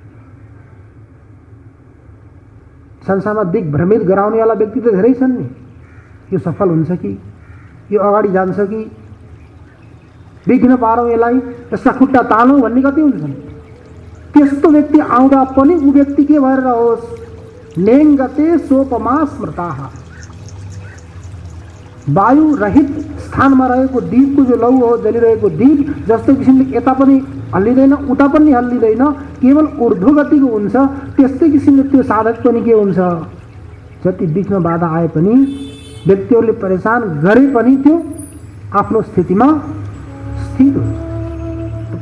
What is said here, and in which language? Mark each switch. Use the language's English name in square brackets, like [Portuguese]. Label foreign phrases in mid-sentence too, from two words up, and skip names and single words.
[Nepali] संसारमा दिग्भ्रमित गराउनेवाला व्यक्ति त धेरै छन् नि। यो सफल हुन्छ कि, यो अगाडि जान्छ कि, विघ्न पारौँ यसलाई, यसका खुट्टा तानौँ भन्ने कति हुन्छन्। त्यस्तो व्यक्ति आउँदा पनि ऊ व्यक्ति के भएर रहोस्, [Sanskrit] नेङ्गते सोपमा स्मृताः, [Nepali] वायु रहित स्थानमा रहेको दीपको जो लौ हो, जलिरहेको दीप जस्तो किसिमले यता पनि हल्लिँदैन उता पनि हल्लिँदैन, केवल ऊर्ध्वगतिको हुन्छ। त्यस्तै किसिमले त्यो साधक पनि के हुन्छ, जति विघ्न बाधा आए पनि, व्यक्तिहरूले परेशान गरे पनि त्यो आफ्नो स्थितिमा स्थिर हुन्छ।